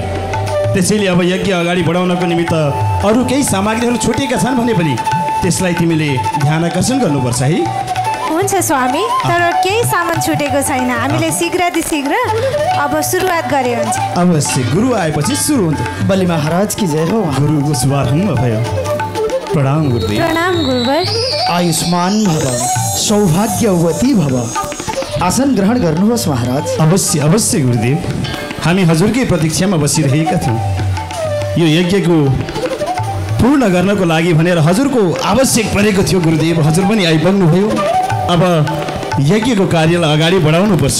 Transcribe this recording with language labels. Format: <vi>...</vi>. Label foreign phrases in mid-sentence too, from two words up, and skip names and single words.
<ne>त्यसैले अब यज्ञ अगाडि बढाउनको निमित्त अरू केही सामग्रीहरू छुटेका छन् भने पनि त्यसलाई तिमीले ध्यान आकर्षण गर्नुपर्छ है। हुन्छ स्वामी, तर केही सामान छुटेको छैन। हामीले शीघ्र अब सुरुवात गरे हुन्छ। अवश्य, गुरु आएपछि सुरु हुन्छ।</ne> <hi>बलि महाराज की जय हो।</hi> <ne>गुरुको शुभारम्भ भयो। प्रणाम गुरुदेव। प्रणाम गुरुवर।</ne> <sa>आयुष्मान भव, सौभाग्यवती भव।</sa> <ne>आसन ग्रहण गर्नुहोस् महाराज। अवश्य अवश्य गुरुदेव, हामी हजुरकै प्रतीक्षामा बसिरहेका थियौँ। यो यज्ञको पूर्ण गर्नको लागि भनेर हजुरको आवश्यक परेको थियो गुरुदेव। हजुर पनि आइपुग्नुभयो। अब यज्ञको कार्यलाई अगाडि बढाउनुपर्छ।</ne>